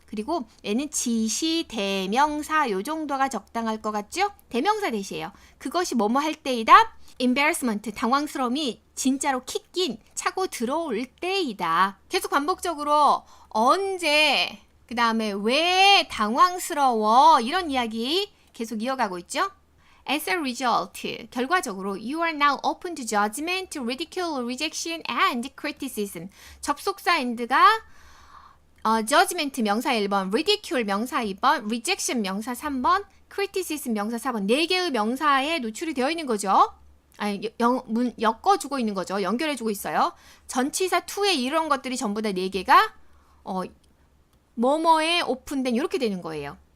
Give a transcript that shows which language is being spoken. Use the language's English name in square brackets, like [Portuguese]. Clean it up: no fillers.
[Korean] 그리고 얘는 지시, 대명사 요 정도가 적당할 것 같죠? 대명사 대시예요. 그것이 뭐뭐 할 때이다. embarrassment, 당황스러움이 진짜로 킥인, 차고 들어올 때이다. 계속 반복적으로 언제, 그 다음에 왜 당황스러워 이런 이야기 계속 이어가고 있죠. [English] As a result, [Korean] 결과적으로 [English] you are now open to judgment, ridicule, rejection, and criticism. [Korean] 접속사 and가 judgment 명사 1번, ridicule 명사 2번, rejection 명사 3번, criticism 명사 4번 4개의 명사에 노출이 되어 있는 거죠. 아니, 엮어주고 있는 거죠. 연결해주고 있어요. 전치사 to에 이런 것들이 전부 다 4개가 뭐뭐에 오픈된 이렇게 되는 거예요.